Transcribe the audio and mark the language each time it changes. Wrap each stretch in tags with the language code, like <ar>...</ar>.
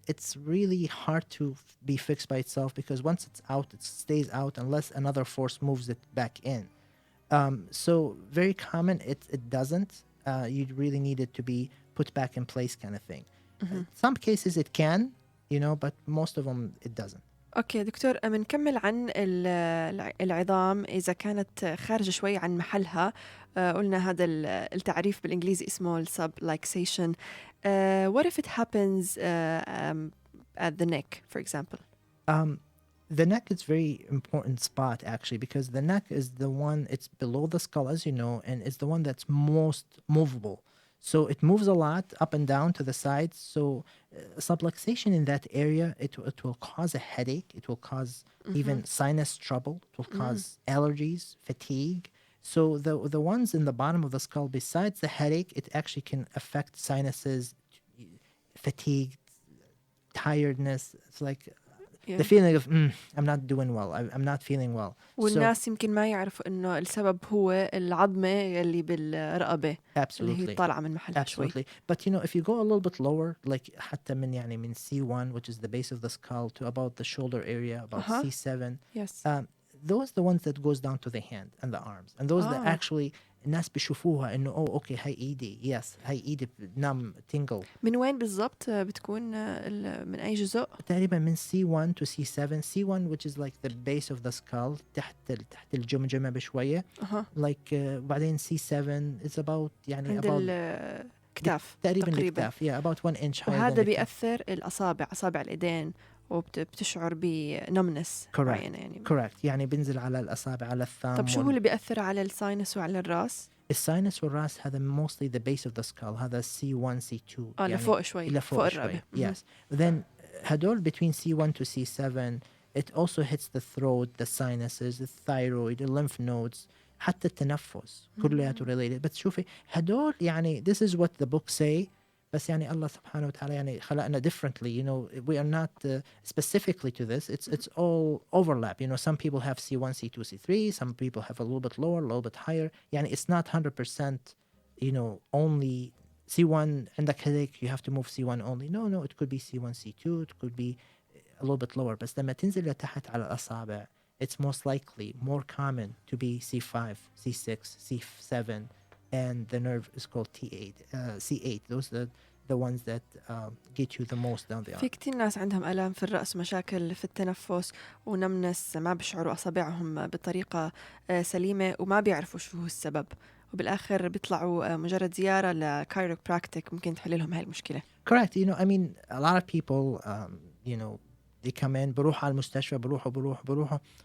<en>it's really hard to be fixed by itself, because once it's out, it stays out unless another force moves it back in. So very common, it doesn't. You really need it to be put back in place, kind of thing. Some cases it can, you know, but most of them it doesn't.</en> <ar>اوكي دكتور، بنكمل عن العظام اذا كانت خارجه شوي عن محلها. قلنا هذا التعريف بالانجليزي اسمه السبلكسيشن.</ar> <en>What if it happens at the neck, for example? The neck is very important spot, actually, because the neck is the one, it's below the skull, as you know, and it's the one that's most movable. So it moves a lot up and down to the sides. So subluxation in that area, it will cause a headache. It will cause even sinus trouble. It will cause allergies, fatigue. So the ones in the bottom of the skull, besides the headache, it actually can affect sinuses, fatigue, tiredness. It's like the feeling of I'm not doing well. I'm not feeling well.</en> <ar>والناس يمكن ما يعرفوا إنه السبب هو العظمة اللي بالرقبة اللي هي طالعة من محلها شوي.</ar> <en>Absolutely. But you know, if you go a little bit lower, like</en> <ar>حتى من</ar> <en>C1, which is the base of the skull, to about the shoulder area, about C7. Yes. Those are the ones that goes down to the hand and the arms, and those that actually</en> <ar>الناس بيشوفوها إنه أوكي هاي إيدي، هاي إيدي نعم</ar> <en>tingle.</en> <ar>من وين بالضبط بتكون من أي جزء؟ تقريبا من</ar> <en>C1 to C7. C1, which is like the base of the skull,</en> <ar>تحت الجمجمة بشوية.</ar> <en>Like بعدين C7 it's about يعني</en> <ar>عند الكتاف تقريبا الكتاف.</ar> <en>about 1 inch higher.</en> <ar>وهذا بيأثر أصابع الإيدين، وبتشعر بنمنس معينة يعني.</ar> <en>correct.</en> <ar>يعني بنزل على الأصابع، على الثumb. طب شو هو اللي بيأثر على الساينس وعلى الراس؟ الساينس والراس هذا</ar> <en>mostly the base of the skull، هذا C1 C2</en> <ar>لفوق شوي، فوق الرقبة.</ar> <en>Yes. Then هدول between C1 to C7 it also hits the throat, the sinuses, the thyroid, the lymph nodes,</en> <ar>حتى التنفس كلياته</ar> <en>related.</en> <ar>بس شوفي هدول يعني</ar> <en>this is what the books say.</en> <ar>بس يعني الله سبحانه وتعالى يعني خلقنا differently.</ar> <en>You know, we are not specifically to this. It's all overlap. You know, some people have C1, C2, C3. Some people have a little bit lower, a little bit higher. يعني it's not 100%, you know, only C1 عندك headache, you have to move C1 only. No, it could be C1, C2. It could be a little bit lower.</en> <ar>بس لما تنزل لتحت على الأصابع,</ar> <en>it's most likely more common to be C5, C6, C7, and the nerve is called T8, C8. Those are the ones that get you the most down the</en> <ar>في</ar> <en>arm.</en> <ar>كتير ناس عندهم آلام في الرأس، مشاكل في التنفس ونمنس، ما بيشعروا أصابعهم بطريقة سليمة وما بيعرفوا شو هو السبب، وبالآخر بيطلعوا مجرد زيارة لكايروبراكتيك ممكن تحل لهم هاي المشكلة.</ar> <en>Correct. You know, I mean, a lot of people, you know, they come in,</en> <ar>بروح على المستشفى, بروحوا.</ar>